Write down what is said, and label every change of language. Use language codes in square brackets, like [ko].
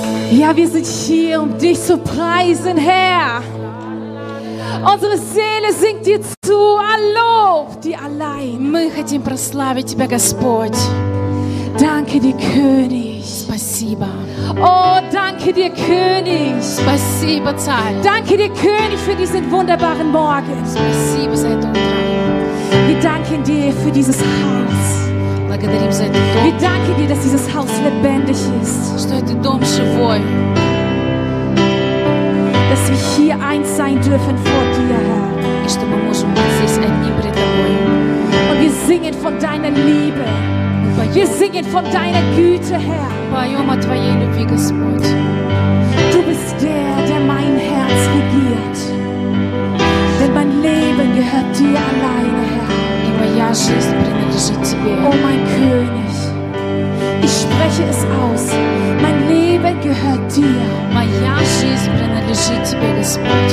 [de] Ja, wir sind hier, um dich zu preisen, Herr. Unsere Seele singt dir zu, Lob, die allein. [ru] Мы хотим прославить тебя, Господь. [de] Danke dir, König. [ru] Спасибо. [de] Oh, danke dir, König. [ru] Спасибо, Царь. [de] Danke dir, König, für diesen wunderbaren Morgen. [ru] Спасибо за этот утро. [de] Wir danken dir für dieses Haus. [ru] Благодарим за этот дом. [de] Wir danken dir, dass dieses Haus lebendig ist. [ru] Что этот дом живой. [de] Dass wir hier eins sein dürfen vor dir, Herr. [ru] И что мы можем быть здесь одни пред тобой. [de] Und wir singen von deiner Liebe. Wir singen von deiner Güte, Herr. [ru] Поем о твоей любви, Господь. [de] Du bist der, der mein Herz regiert. Denn mein Leben gehört dir alleine, Herr. [ru] И моя жизнь принадлежит тебе. [de] Oh, mein König. Ich spreche es aus. Mein Leben gehört dir. [ru] Моя жизнь принадлежит тебе, Господь.